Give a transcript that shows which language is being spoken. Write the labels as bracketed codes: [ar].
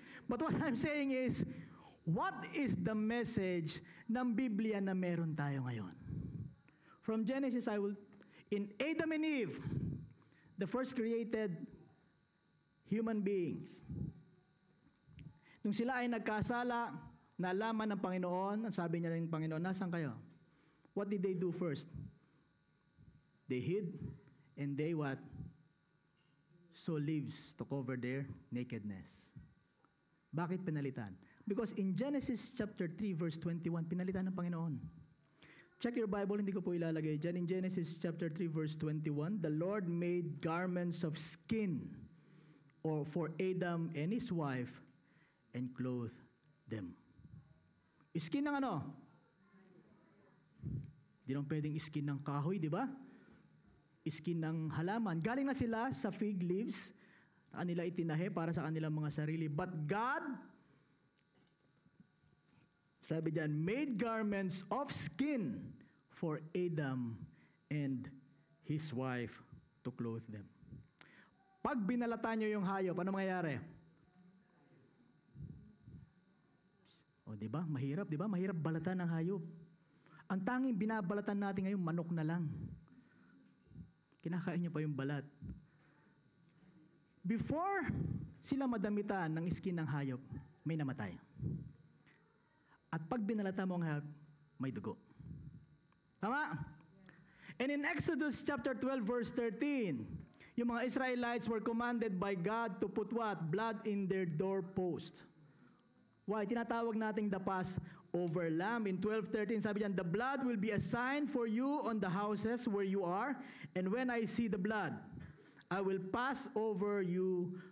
[en] But what I'm saying is, what is the message [tl] ng Biblia na meron tayo ngayon? [en] From Genesis, I will in Adam and Eve, the first created human beings. [tl] Nung sila ay nagkasala, nalaman ng Panginoon, sabi niya ng Panginoon, nasan kayo? [en] What did they do first? They hid, and they what? Sow leaves to cover their nakedness. [tl] Bakit pinalitan? [en] Because in Genesis chapter 3 verse 21, [tl] pinalitan ng Panginoon. [en] Check your Bible, [tl] hindi ko po ilalagay dyan. [en] In Genesis chapter 3 verse 21, the Lord made garments of skin or for Adam and his wife and clothed them. [tl] Skin ng ano? Di naman pwedeng skin ng kahoy, di ba? Skin ng halaman. Galing na sila sa fig leaves na kanila itinahe para sa kanilang mga sarili. [en] But God, [tl] sabi diyan, [en] made garments of skin for Adam and his wife to clothe them. [tl] Pag binalatan nyo yung hayop, ano mangyayari? O, di ba? Mahirap, di ba? Mahirap balatan ng hayop. Ang tanging binabalatan natin ngayon, manok na lang. Kinakain niyo pa yung balat. Before sila madamitan ng skin ng hayop, may namatay. At pag binalata mo ang hayop, may dugo. Tama? [en] And in Exodus chapter 12 verse 13, yung mga Israelites were commanded by God to put what? Blood in their doorpost. Why? [tl] Tinatawag nating [en] the Passover lamb. In 12:13, [tl] sabi diyan, [en] the blood will be a sign for you on the houses where you are, and when I see the blood, I will pass over you.